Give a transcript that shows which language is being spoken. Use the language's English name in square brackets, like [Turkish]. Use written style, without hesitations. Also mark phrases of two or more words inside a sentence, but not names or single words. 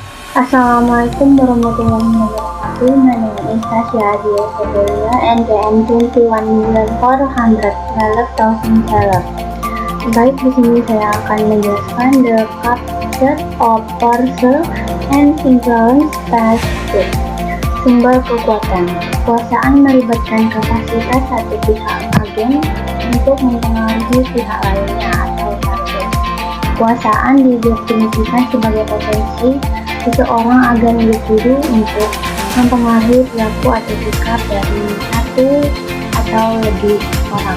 [Arabic] Assalamualaikum warahmatullahi wabarakatuh. [English] My name is Tasya Adia Sebelia and I am 21,412,000 [Indonesian] Baik, di sini saya akan menjelaskan [English] the concept of force and influence status. [Indonesian] Sumber kekuatan. Kekuasaan melibatkan kapasitas satu pihak agen untuk mempengaruhi pihak lainnya atau target. Kekuasaan didefinisikan sebagai potensi seseorang agen individu untuk mempengaruhi perilaku atau sikap dari satu atau lebih orang.